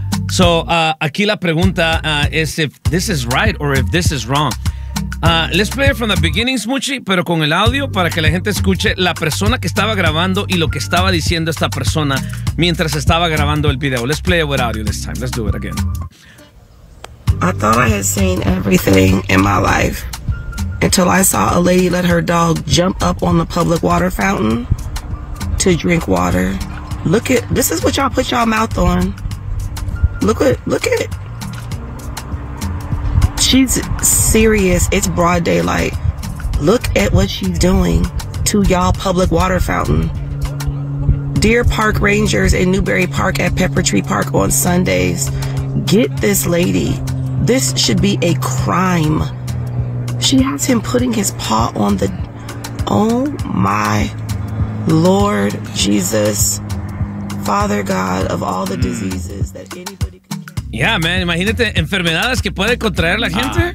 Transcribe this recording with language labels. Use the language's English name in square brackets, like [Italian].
[English] So, [Spanish] aquí la pregunta es [English] if this is right or if this is wrong. Let's play it from the beginning, [Spanish] Smoochie, pero con el audio para que la gente escuche la persona que estaba grabando y lo que estaba diciendo esta persona mientras estaba grabando el video. [English] Let's play it with audio this time. Let's do it again. I thought I had seen everything in my life until I saw a lady let her dog jump up on the public water fountain to drink water. This is what y'all put y'all mouth on. Look at it. She's serious. It's broad daylight. Look at what she's doing to y'all public water fountain. Deer Park Rangers in Newbury Park at Pepper Tree Park on Sundays. Get this lady. This should be a crime. She has him putting his paw on the... Oh my Lord Jesus. Father God of all the diseases that anybody... Yeah, man, [Spanish] imagínate enfermedades que puede contraer la gente.